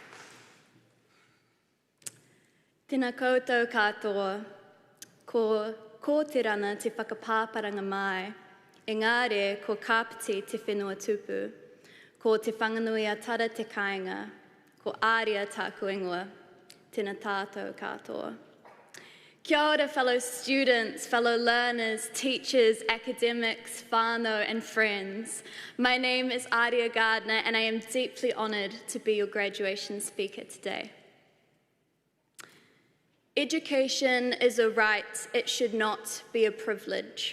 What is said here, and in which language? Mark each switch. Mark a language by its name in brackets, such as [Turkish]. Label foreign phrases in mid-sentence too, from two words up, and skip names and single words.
[Māori] Tēnā koutou katoa, ko ko te rana te whakapāparanga mai, engare ko kāpiti te whenua tupu, ko te whanganui a tara te kāinga, ko āria tāku ingoa, tēnā tātou katoa. Kia ora, [English] fellow students, fellow learners, teachers, academics, whānau and friends. My name is Aria Gardner and I am deeply honoured to be your graduation speaker today. Education is a right, it should not be a privilege.